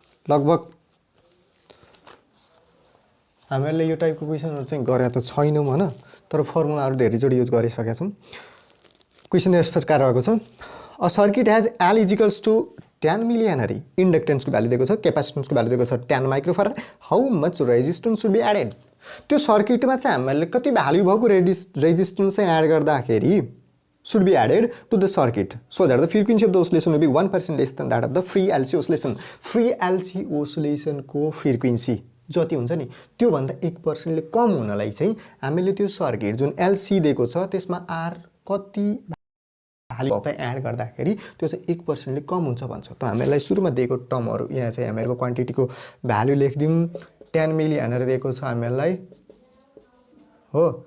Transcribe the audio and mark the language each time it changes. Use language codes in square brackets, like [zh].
[ne] लगभग हामीहरूले यो टाइपको क्वेसनहरू चाहिँ गरे त छैनौँ होइन, तर फर्मुलाहरू धेरैचोटि युज गरिसकेका छौँ। [en] question यस प्रकार रहेको छ, a circuit has L is equals to 10 millihenry, [ne] इन्डक्टेन्सको value दिएको छ, क्यापासिटेन्सको भ्याल्यु दिएको छ 10 microfarad, [en] How much resistance should be added. [ne] त्यो सर्किटमा चाहिँ हामीले कति भ्याल्यु भएको रेजिस्टेन्स चाहिँ एड गर्दाखेरि [en] should be added to the circuit so that the frequency of the oscillation will be 1% less than that of the free LC oscillation. Free LC oscillation को frequency [ne] जति हुन्छ नि त्योभन्दा 1%ले कम हुनलाई चाहिँ हामीले त्यो सर्किट जुन एलसी दिएको छ त्यसमा आर कति भ्यालु चाहिँ एड गर्दाखेरि त्यो चाहिँ 1%ले कम हुन्छ भन्छ। त हामीलाई सुरुमा दिएको टर्महरू यहाँ चाहिँ हामीहरूको क्वान्टिटीको भ्यालु लेखिदिउँ। 10 मिली हेनरी दिएको छ हामीलाई हो।